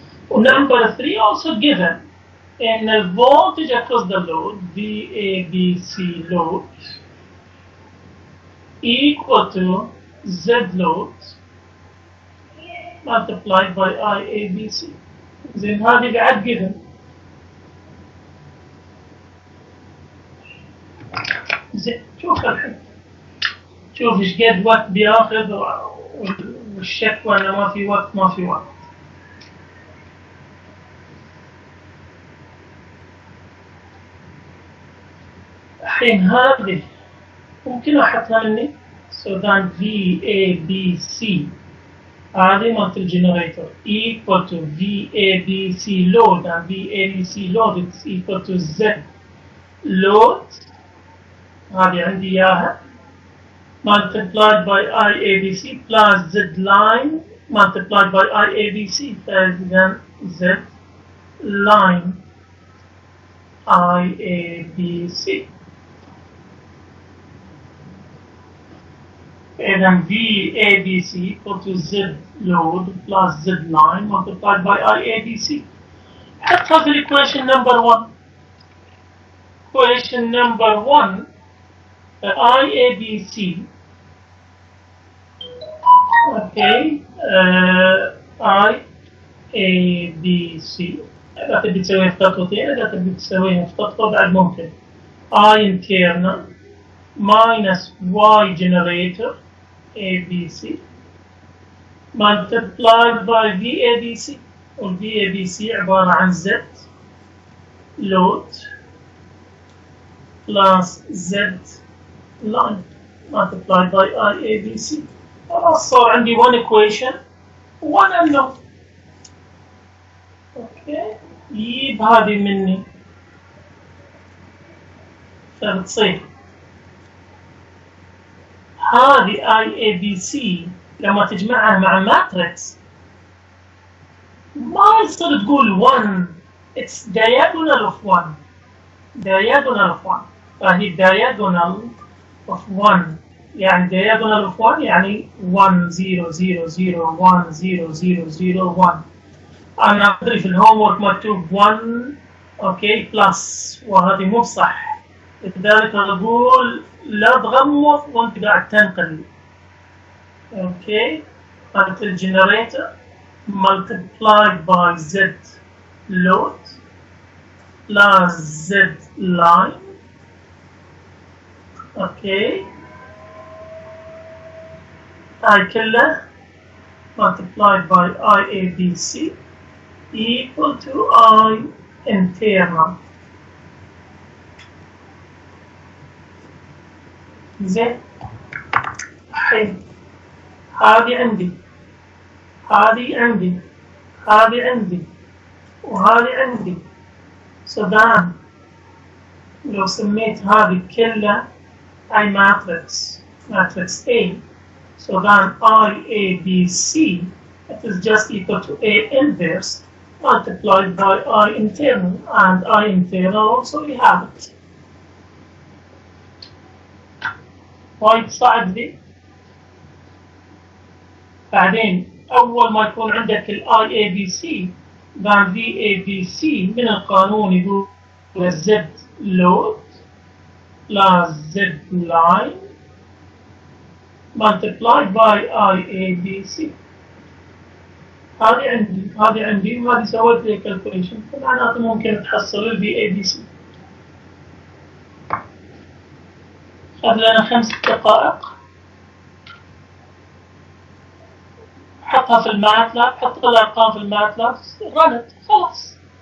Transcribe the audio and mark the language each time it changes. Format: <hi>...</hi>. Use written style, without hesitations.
<en>Number 3 also given in the voltage across the load, VABC load, equal to Z load multiplied by IABC.</en> <ar>زين هذه بعد</ar> <en>given.</en> <ar>زين شوف الحين، شوف ايش قد وقت بياخذ والشكوى انه ما في وقت. الحين هذه ممكن احطها مني.</ar> <en>so then VABC</en> <ar>هذه مالت الجنريتور</ar> <en>equal to VABC load, and VABC load is equal to Z load.</en> <ar>هذه عندي اياها</ar> <en>multiplied by IABC plus Z line multiplied by IABC. then Z line IABC. then VABC equal to Z load plus Z line multiplied by IABC.</en> <ar>حطها في</ar> <en>equation number 1. Equation number 1, IABC. Okay, IABC.</en> <ar>إذا تبي تسويها في خطوتين، إذا تبي تسويها في خطوة بعد ممكن.</ar> <en>I internal minus Y generator ABC multiplied by VABC.</en> <ar>والVABC عبارة عن</ar> <en>Z load plus Z line multiplied by IABC.</en> <ar>خلاص صار عندي</ar> <en>one equation one unknown.</en> <ar>اوكي، يجيب هذه مني فبتصير هذه IABC لما تجمعها مع ماتريكس ما يصير تقول 1.</ar> <en>it's diagonal of 1.</en> <ar>فهي</ar> <en>diagonal of 1</en> <ar>يعني</ar> <en>diagonal of 1 يعني 1 0 0 0 1 0 0 0 1.</en> <ar>أنا أدري في الهوم ورك مكتوب 1 أوكي بلس، وهذه مو بصح. لذلك أقول لا تغمض وأنت قاعد تنقل. أوكي، قالت الجنريتور</ar> <en>multiplied by Z load plus Z line.</en> <ar>أوكي، هاي كلها</ar> <en>multiplied by IABC equal to I internal.</en> <ar>زين، الحين هذه عندي هذه عندي وهذه عندي. سودان لو سميت هذه كلها أي ماتريكس A.</ar> <en>So then IABC, it is just equal to A inverse multiplied by I internal, and I internal also we have it.</en> <ar>وايد صعب ذي. بعدين أول ما يكون عندك ال</ar> <en>IABC then VABC من القانون يقول Z load plus Z line multiplied by IABC.</en> <ar>هذه عندي وهذه سويت لي calculation، فمعناته ممكن تحصل ال VABC. خذ لنا 5 دقائق. حطها في الماتلاب، حط الأرقام في الماتلاب، رنت خلاص.</ar>